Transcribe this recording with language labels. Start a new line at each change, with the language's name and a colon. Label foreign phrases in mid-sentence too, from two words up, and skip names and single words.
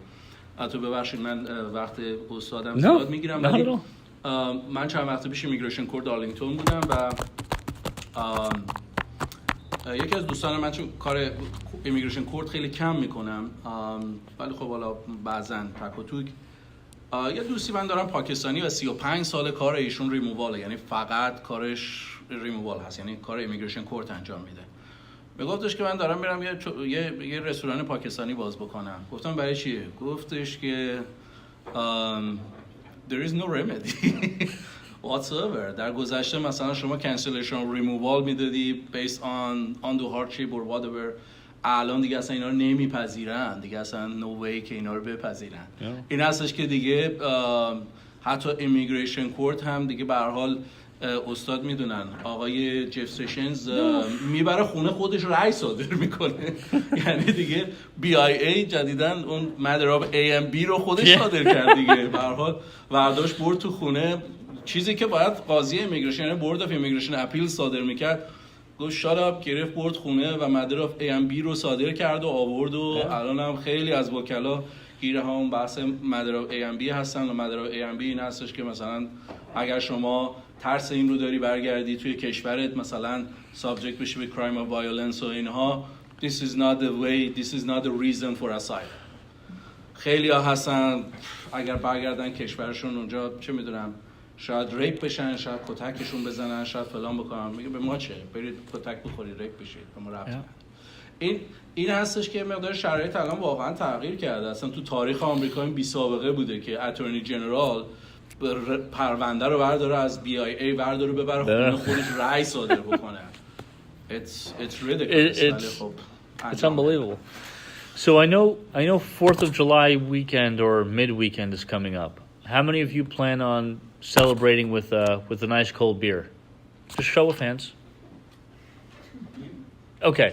Persian: حتی ببخشید من وقت استادم زیاد میگیرم، ولی من چند وقت پیش
English: immigration court
Persian: آرلینگتون بودم و یکی از دوستان من چون کار
English: immigration court
Persian: خیلی کم میکنم، ولی خب حالا بعضن تک و توک، یه دوستی من دارم پاکستانی و 35 سال کار ایشون ریموواله، یعنی فقط کارش ریمووال هست، یعنی کار
English: immigration court
Persian: انجام میده. میگفتش که من دارم میرم یه رستوران پاکستانی باز بکنم. گفتم برای چیه؟ گفتش که
English: there is no remedy whatsoever.
Persian: در گذشته مثلا شما
English: cancellation removal
Persian: میدادی
English: based on undue hardship or whatever.
Persian: الان دیگه اصلا اینا رو نمیپذیرن، دیگه اصلا
English: no way
Persian: که اینا رو بپذیرن. این هستش که دیگه حتی
English: immigration court
Persian: هم دیگه به هر حال استاد میدونن آقای جف سشنز میبره خونه خودش رأی صادر میکنه. یعنی دیگه BIA جدیدن اون
English: matter of A and B
Persian: رو خودش صادر کرد دیگه. به هر حال برداشت برد تو خونه، چیزی که باید قاضی ایمیگریشن یعنی
English: board of immigration appeal
Persian: صادر میکرد، گفت شات گرفت برد خونه و
English: matter of A and B
Persian: رو صادر کرد و آورد و الان هم خیلی از وکلا گیره ها اون بحث
English: matter of A and B
Persian: هستن. و
English: matter of A and B
Persian: این هستش که مثلا اگر شما ترس این رو داری برگردی توی کشورت مثلا subject بشی به
English: crime of violence
Persian: و اینها،
English: this is not the way, this is not the reason for asylum.
Persian: خیلی ها هستن اگر برگردن کشورشون اونجا چه میدونم شاید ریپ بشن، شاید کتکشون بزنن، شاید فلان بکنن. میگه به ما چه؟ برید کتک بخورید، ریپ بشید، به ما ربطی نداره. این هستش که مقدار شرایط الان واقعا تغییر کرده. اصلا تو تاریخ آمریکا این بی سابقه بوده که
English: attorney general
Persian: پرونده رو برداره از BIA برداره ببره خونه خودش رأی صادر بکنه.
English: It's ridiculous. It's unbelievable. So I know 4th of July weekend or mid-weekend is coming up. How many of you plan on celebrating with a nice cold beer? Just show of hands. Okay.